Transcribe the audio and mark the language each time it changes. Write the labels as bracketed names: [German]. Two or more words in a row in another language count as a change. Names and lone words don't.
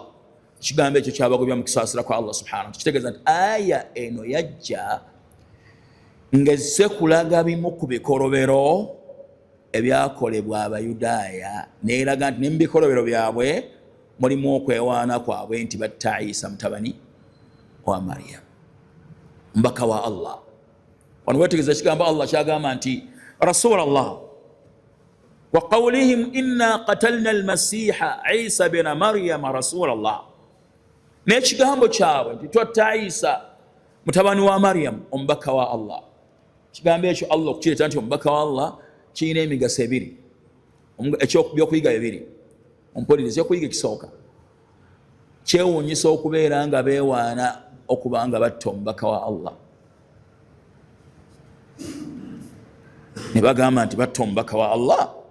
[Ganda] Ekigambo ekyo kyabagobya mu kusaasira kwa Allah subhanahu. Kitegeeza nti aya eno yajja ng'ezze kulaga bimu ku bikolobero ebyakolebwa Abayudaaya, neeraga nti ne mu bikolobero byabwe mulimu okwewaana kwabwe nti batta Isa mutabani wa Maryam omubaka wa Allah. Wano weetegereza ekigambo Allah kyagamba nti rasulallah, [Arabic] وقولهم إنا قتلنا المسيح عيسى ابن مريم رسول الله, [Ganda] n'ekigambo kyabwe nti twatta Isa mutabani wa Maryam omubaka wa Allah. Ekigambo ekyo Allah okukireeta nti omubaka wa Allah kirina emigaso ebiri, by'okuyiga bibiri. Ompuliriza, okuyiga ekisooka, kyewuunyisa okubeera nga beewaana okuba nga batta omubaka wa Allah, ne bagamba nti batta omubaka wa Allah.